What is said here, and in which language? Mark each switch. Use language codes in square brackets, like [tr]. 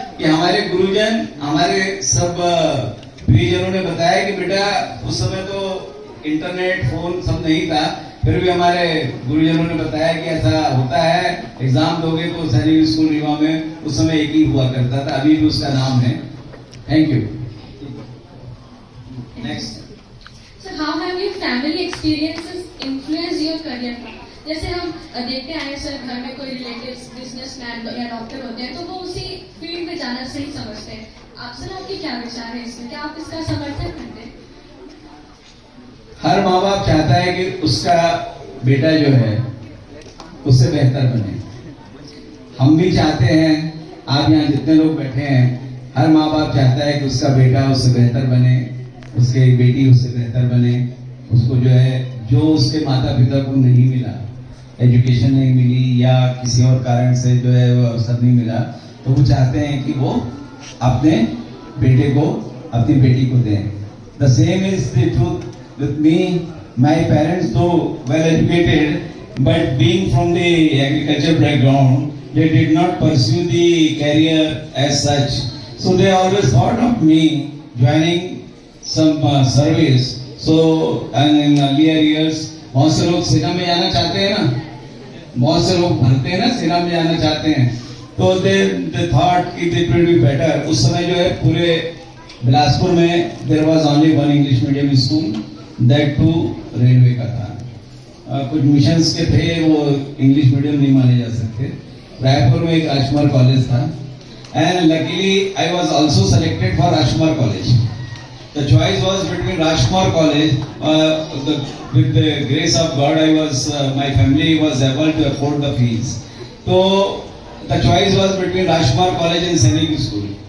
[hi] कि हमारे गुरुजन, हमारे सब प्रियजनों ने बताया कि बेटा उस समय तो इंटरनेट फोन सब नहीं था, फिर भी हमारे गुरुजनों ने बताया कि ऐसा होता है, एग्जाम दोगे तो सैनिक स्कूल रीवा में उस समय एक ही हुआ करता था, अभी भी उसका नाम है। [en] Thank you. Next. So how have your family experiences influenced your career path? [hi] जैसे हम देखते आए सर, घर में कोई रिलेटिव्स बिजनेसमैन या डॉक्टर होते हैं तो वो उसी फील्ड में जाना सही समझते हैं। आप सर, आपके क्या विचार है इसमें? क्या आप इसका समर्थन करते हैं? हर माँ बाप चाहता है कि उसका बेटा जो है उससे बेहतर बने। हम भी चाहते हैं, आप यहाँ जितने लोग बैठे हैं, हर माँ बाप चाहता है कि उसका बेटा उससे बेहतर बने, उसकी बेटी उससे बेहतर बने। उसको जो है, जो उसके माता पिता को नहीं मिला, एजुकेशन नहीं मिली या किसी और कारण से जो है वो अवसर नहीं मिला, तो वो चाहते हैं कि वो अपने बेटे को, अपनी बेटी को दें। [en] The same is the truth with me. My parents though well educated, but being from the agriculture background, they did not pursue the career as such. So they always thought of me joining some service. So and in earlier years, [hi] बहुत से लोग सेना में जाना चाहते हैं ना, बहुत से लोग भरते हैं ना, सेना में जाना चाहते हैं, तो [en] they thought [hi] कि [en] it will be better. [hi] उस समय जो है पूरे बिलासपुर में [en] there was only one English medium school, that too [hi] railway का था। कुछ मिशंस के थे, वो इंग्लिश मीडियम नहीं माने जा सकते। रायपुर में एक राजकुमार कॉलेज था, [en] and luckily I was also selected for Rajkumar College. The choice was between Rajkumar College. With the grace of God, my family was able to afford the fees. So the choice was between Rajkumar College and Sainik School.